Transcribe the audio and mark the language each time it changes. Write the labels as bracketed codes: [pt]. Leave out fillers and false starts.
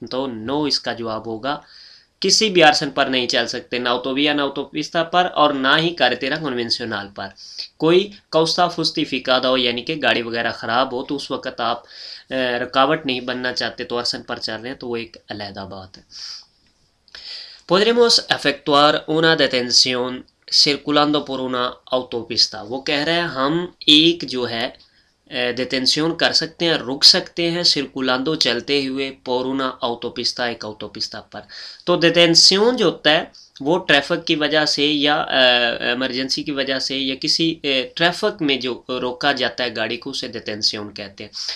[hi] तो नो इसका जवाब होगा, किसी भी आर्सन पर नहीं चल सकते, ना ऑटोविया ना ऑटोपिस्ता पर और ना ही [es] कार्रेटेरा कन्वेंशनल [hi] पर। कोई [es] कौसा फुस्तिफिकादा [hi] हो यानी कि गाड़ी वगैरह ख़राब हो, तो उस वक़्त आप रुकावट नहीं बनना चाहते तो आर्सन पर चल रहे हैं, तो वो एक अलहदा बात है। [es] Podremos efectuar una detención circulando por una autopista। [hi] वो कह रहे हैं हम एक जो है डिटेंशन कर सकते हैं, रुक सकते हैं [es] सिरकुलांदो [hi] चलते हुए [es] por una autopista [hi] एक autopista पर। तो डिटेंशन जो होता है वो ट्रैफिक की वजह से या इमरजेंसी की वजह से या किसी ट्रैफिक में जो रोका जाता है गाड़ी को उसे डिटेंशन कहते हैं।